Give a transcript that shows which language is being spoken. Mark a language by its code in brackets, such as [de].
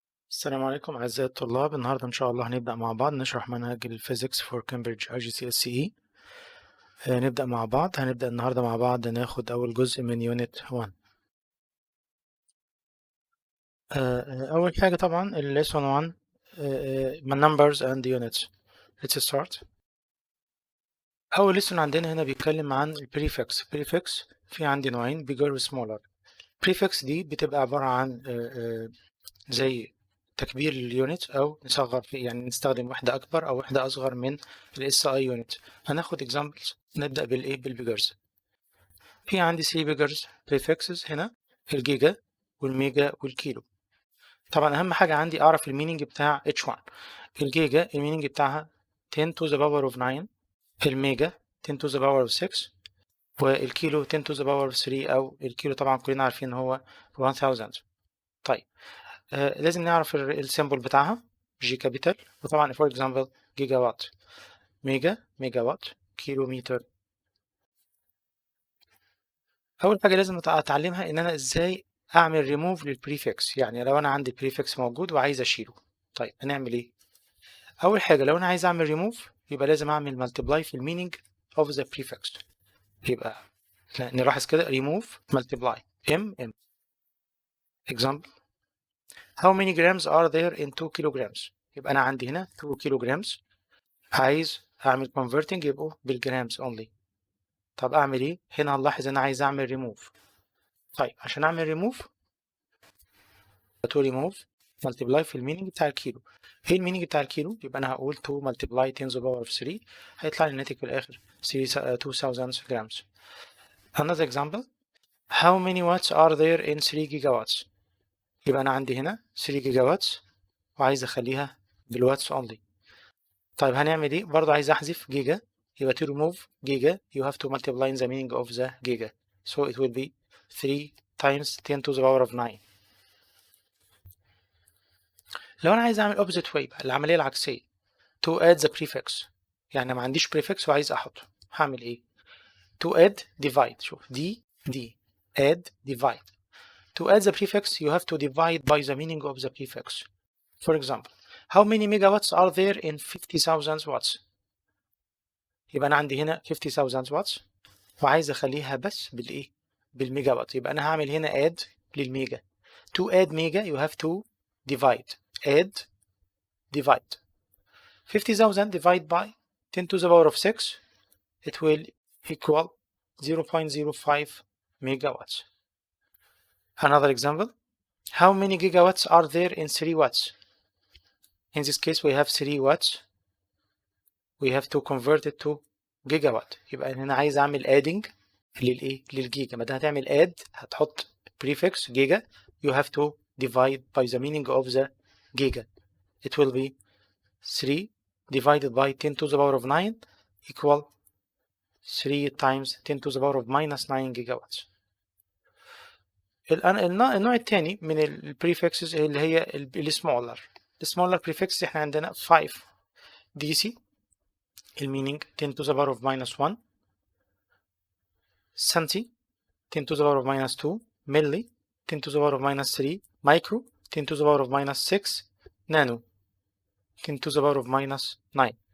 [ar] السلام عليكم أعزائي الطلاب. النهاردة إن شاء الله هنبدأ مع بعض نشرح منهج الفيزيكس فور كامبريدج igcse. نبدأ مع بعض. هنبدأ النهاردة مع بعض ناخد أول جزء من يونت 1. أول حاجة طبعا [en] lesson 1 numbers and units. Let's start. [ar] أول lesson عندنا هنا بيتكلم عن البريفكس. prefix في عندي نوعين bigger و smaller. prefix دي بتبقى عبارة عن زي تكبير اليونت او نصغر فيه، يعني نستخدم وحده اكبر او وحده اصغر من الاس اي يونت. هناخد اكزامبلز. نبدا بالايه؟ بالبيجرز. في عندي 3 بيجرز بريفكسز هنا، الجيجا والميجا والكيلو. طبعا اهم حاجه عندي اعرف المينينج بتاع H1. الجيجا المينينج بتاعها [en] 10 to the power of 9، الميجا 10 to the power of 6، والكيلو 10 to the power of 3، [ar] او الكيلو طبعا كلنا عارفين هو 1000. طيب لازم نعرف السيمبل بتاعها جي كابيتال، وطبعا فور اكزامبل جيجا وات، ميجا وات، كيلو متر. اول حاجه لازم اتعلمها ان انا ازاي اعمل ريموف للبريفكس، يعني لو انا عندي بريفكس موجود وعايز اشيله. طيب هنعمل ايه؟ اول حاجه لو انا عايز اعمل ريموف يبقى لازم اعمل مالتيبلاي في المينينج اوف ذا بريفكس. يبقى نلاحظ كده ريموف مالتيبلاي ام [en] example how many grams are there in 2 kilograms. [ar] يبقى انا عندي هنا 2 kilograms، عايز اعمل converting يبقوا بالجرامز only. طب اعمل ايه؟ هنا هنلاحظ انا عايز اعمل remove. طيب عشان اعمل remove multiply في المينينج بتاع الكيلو. ايه المينينج بتاع الكيلو؟ يبقى انا هقول [en] 2 multiply 10 to the power of 3، [ar] هيطلع لي الناتج في الاخر 2000 grams. [en] Another example how many watts are there in 3 gigawatts. [ar] يبقى انا عندي هنا 3 gigawatts وعايز اخليها بالواتس only. طيب هنعمل ايه؟ برضه عايز احذف جيجا، يبقى [en] to remove giga you have to multiply in the meaning of the giga, so it will be 3 times 10 to the power of 9. [ar] لو انا عايز اعمل opposite way بقى العمليه العكسيه [en] to add the prefix، [ar] يعني ما عنديش prefix وعايز احطه، هعمل ايه؟ [en] to add divide. [ar] شوف دي add divide. [en] To add the prefix you have to divide by the meaning of the prefix. For example how many megawatts are there in 50,000 watts. [ar] يبقى انا عندي هنا 50,000 watts وعايز اخليها بس بالايه؟ بالميجا وات. يبقى انا هعمل هنا add للميجا. [en] To add mega you have to divide. divide 50,000 divide by 10 to the power of 6, it will equal 0.05 megawatts. Another example how many gigawatts are there in 3 watts. In this case we have 3 watts, we have to convert it to gigawatt. [ar] يبقى هنا عايز اعمل adding للايه؟ للجيجا. ما دام هتعمل add هتحط prefix جيجا [en] you have to divide by the meaning of the giga. It will be 3 divided by 10 to the power of 9 equal 3 times 10 to the power of minus 9 gigawatts. [ar] النوع الثاني من البريفكسز اللي هي السمولر. السمولر بريفكس احنا عندنا 5 DC المينينج [en] 10 to the power of minus 1، centi 10 to the power of minus 2، milli 10 to the power of minus 3، micro 10 to the power of minus 6، nano 10 to the power of minus 9.